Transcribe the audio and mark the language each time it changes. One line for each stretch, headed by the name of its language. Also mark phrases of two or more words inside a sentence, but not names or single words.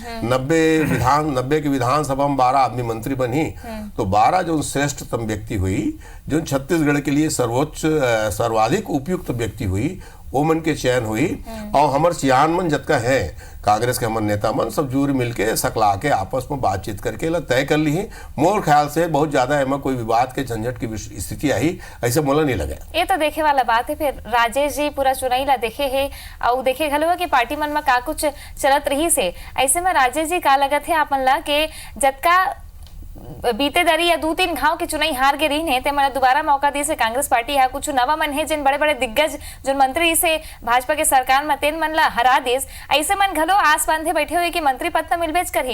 Chhattisgarhi: 90 की विधानसभा में 12 आदमी मंत्री बनी, तो 12 जो श्रेष्ठतम व्यक्ति हुई, जो छत्तीसगढ़ के लिए सर्वाधिक उपयुक्त व्यक्ति हुई, वो मन के चयन हुई। और हमारे सियान मन जतका है कांग्रेस के हमारे नेता मन सब जूर मिलके सकला के आपस में बातचीत करके तय कर ली। मोर ख्याल से बहुत ज्यादा एमा कोई विवाद के झंझट की स्थिति आई ऐसे मोला नहीं लगा। ये तो देखे वाला बात है। फिर राजेश जी पूरा चुनाई ला देखे है और देखे घलो कि पार्टी मन में का कुछ चलत रही से, ऐसे में राजेश जी का लगत है आप मन ला के जतका बीते दरी या 2-3 घाव के चुनाई हार के रही ते मला दोबारा मौका दी से कांग्रेस पार्टी है कुछ नवा मन है जिन बड़े बड़े दिग्गज जो मंत्री से भाजपा के सरकार में तेन मन ला हरा देस, ऐसे मन घलो आस बांधे बैठे हुए कि मंत्री पद तो मिलबेच करही।